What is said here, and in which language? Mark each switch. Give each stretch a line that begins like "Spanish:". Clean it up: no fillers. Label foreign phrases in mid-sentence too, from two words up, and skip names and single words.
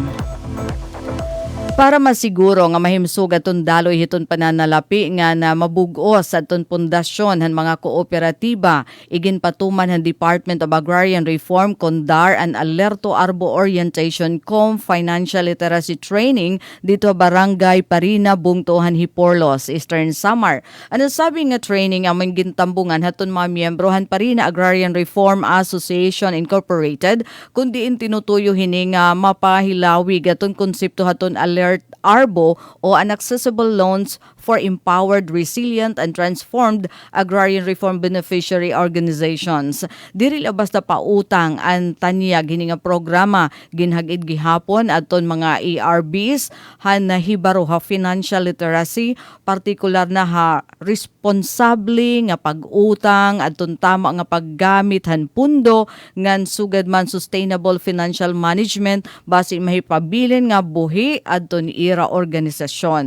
Waray: Para masiguro nga mahimsug aton daloy hiton pananalapi nga na mabug-os aton pundasyon han mga kooperatiba, iginpatuman han Department of Agrarian Reform KONDAR an Alerto Arbo Orientation Financial Literacy Training dito Barangay Parina, Bungtuhan, Hiporlos, Eastern Samar. Ano sabi nga training among gintambungan haton mga miyembro han Parina Agrarian Reform Association Incorporated kundi tinutuyo hini nga mapahilawi gaton konsepto haton Alert Arbo o an
English: accessible loans for empowered, resilient, and transformed agrarian reform beneficiary organizations.
Waray: Diri labas na pautang ang tanyag hini nga programa ginhagid gihapon adton mga ARBs han nahibaro ha
English: financial literacy,
Waray: partikular na ha responsable nga pag-utang adton tama nga paggamit han pundo ngan sugad man
English: sustainable financial management
Waray: base mahipabilin nga buhi adton ira organisasyon.